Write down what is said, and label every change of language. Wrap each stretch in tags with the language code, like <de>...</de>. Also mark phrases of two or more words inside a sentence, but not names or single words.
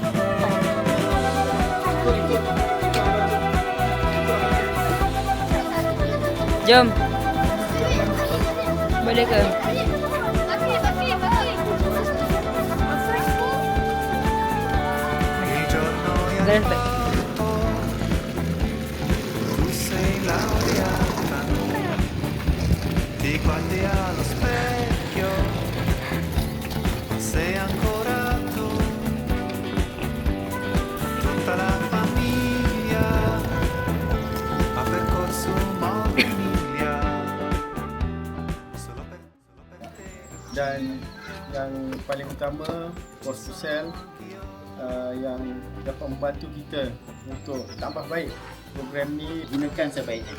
<ms>Jom. Boleh ke?</ms> <it>Il giorno è</it> <en>Perfect.</en> <it>tu sei laureata, ti guardi allo specchio, sei ancora tu, tutta la famiglia ha percorso molte miglia, solo per te.</it> <ms>Dan yang paling utama Bos Kusel yang dapat membantu kita untuk tambah baik program ni, gunakan sebaiknya.</ms>